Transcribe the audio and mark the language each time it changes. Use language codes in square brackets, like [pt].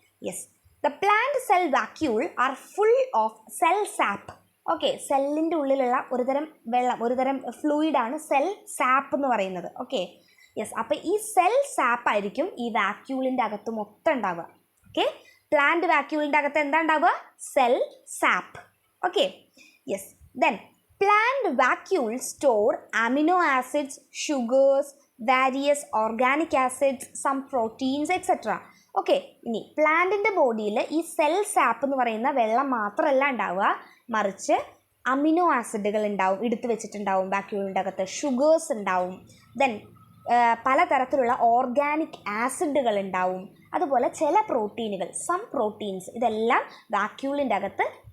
[en] Yes, the plant cell vacuole are full of cell sap. [ml] Okay, സെല്ലിൻ്റെ ഉള്ളിലുള്ള ഒരുതരം വെള്ളം, ഒരുതരം ഫ്ലൂയിഡാണ് സെൽ സാപ്പ് എന്ന് പറയുന്നത്. ഓക്കെ, യെസ്, അപ്പോൾ ഈ സെൽ സാപ്പ് ആയിരിക്കും ഈ വാക്യൂളിൻ്റെ അകത്ത് മൊത്തം ഉണ്ടാവുക. ഓക്കെ, പ്ലാന്റ് വാക്യൂളിൻ്റെ അകത്ത് എന്താ ഉണ്ടാവുക? Cell sap. Okay, yes. [en] Then plant vacuoles store amino acids, sugars, various organic acids, some proteins, etc. [ml] Okay, ഇനി പ്ലാന്റിൻ്റെ ബോഡിയിൽ ഈ സെൽ സാപ്പ് എന്ന് പറയുന്ന വെള്ളം മാത്രമല്ല ഉണ്ടാവുക, മറിച്ച് അമിനോ ആസിഡുകൾ ഉണ്ടാവും, എടുത്തു വെച്ചിട്ടുണ്ടാവും വാക്യൂളിൻ്റെ അകത്ത്. ഷുഗേഴ്സ് ഉണ്ടാവും. ദെൻ പലതരത്തിലുള്ള ഓർഗാനിക് ആസിഡുകൾ ഉണ്ടാവും. അതുപോലെ ചില പ്രോട്ടീനുകൾ, [en] some proteins, [ml] ഇതെല്ലാം വാക്യൂളിൻ്റെ അകത്ത്